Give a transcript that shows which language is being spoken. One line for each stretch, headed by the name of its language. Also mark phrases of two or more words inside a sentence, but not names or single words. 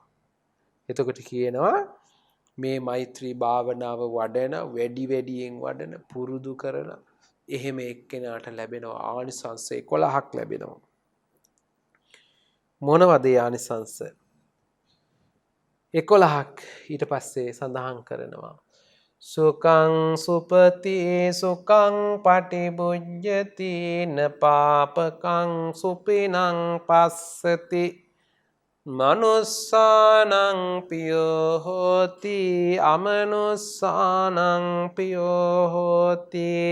Sinhala: එතකොට කියනවා මේ මෛත්‍රී භාවනාව වඩන වැඩියෙන් වඩන පුරුදු කරන එහෙම එක්කෙනාට ලැබෙනවා ආනිසංස 11ක් ලැබෙනවා. මොනවද ඒ ආනිසංස? 11ක් ඊට පස්සේ සඳහන් කරනවා.
Pali: සුකං සුපති සුකං පටිබුජ්ජති න පාපකං සුපිනං පස්සති මනුස්සානං පියෝ හෝති අමනුස්සානං පියෝ හෝති